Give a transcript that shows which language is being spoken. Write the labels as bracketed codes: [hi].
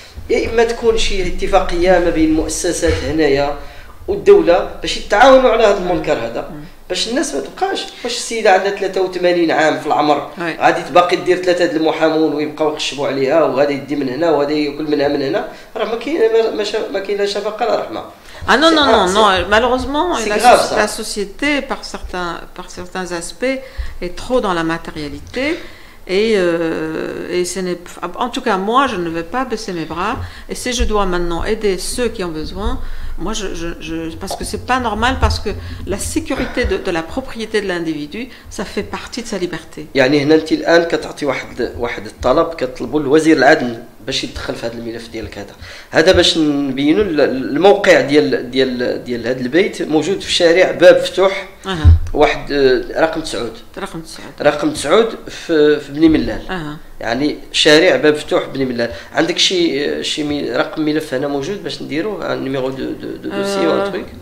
[ar] يا اما تكون شي اتفاقيه ما بين المؤسسات هنايا والدوله باش يتعاونوا على هذا المنكر هذا، باش الناس ما تبقاش. واش السيده عندها 83 عام في العمر غادي تباقي دير 3 د المحامون ويبقاو يخشبوا عليها، وهذا يدي من هنا وهذا ياكل منها من هنا؟ راه ما كاين لا شفقه لا رحمه. [fr] Ah non, malheureusement, la société, par certains aspects, est trop dans la matérialité. Et ce n'est, en tout cas, moi, je ne vais pas baisser mes bras. Et si je dois maintenant aider ceux qui ont besoin, moi, parce que c'est pas normal, parce que la sécurité de la propriété de l'individu, ça fait partie de sa liberté. [ar] يعني هنا انت الان كتعطي واحد الطلب كتطلبوا لوزير العدل باش يدخل في هذا الملف ديالك هذا باش نبينوا الموقع ديال هذا البيت موجود في شارع باب فتوح واحد رقم 9 في بني ملال يعني شارع باب فتوح بني ملال عندك شي رقم ملف هنا موجود باش نديروه نيميرو دو دوسي ولا تريك